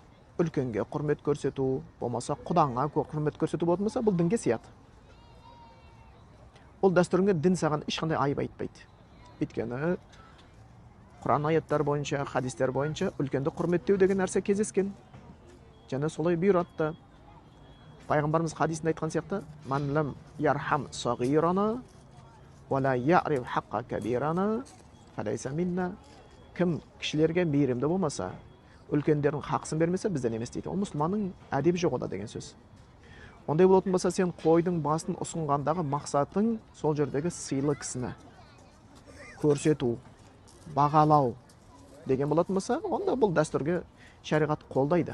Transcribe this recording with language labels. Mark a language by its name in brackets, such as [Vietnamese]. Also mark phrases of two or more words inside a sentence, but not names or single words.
[Kazakh] Үлкенге құрмет көрсету, болмаса құдаңа құрмет көрсету болатын болса, бұл дінге сияды. Ол дәстүріңе дін саған ешқандай айып айтпайды. Өйткені Құран аяттар бойынша, хадистер бойынша үлкенді құрметтеу деген нәрсе кездескен. Және солай бұйыратты. Пайғамбарымыз хадисінде айтқан сияқты, [Arabic] «من لم يرحم صغيرنا وَلَا يَعْرِفْ حَقَّ كَبِيرَنَا فَلَيْسَ مِنَّا. [Kazakh] Кім кішілерге мейірімді болмаса, үлкендердің хақсын бермесе, бізден емес дейді. Ол мұсылманның әдебі жоқ ода деген сөз. Ондай болатын болса, сен қойдың басын ұсынғандағы мақсатың сол жердегі сыйлы кісіні көрсету, бағалау деген болатын болса, онда бұл дәстүрге шариғат қолдайды.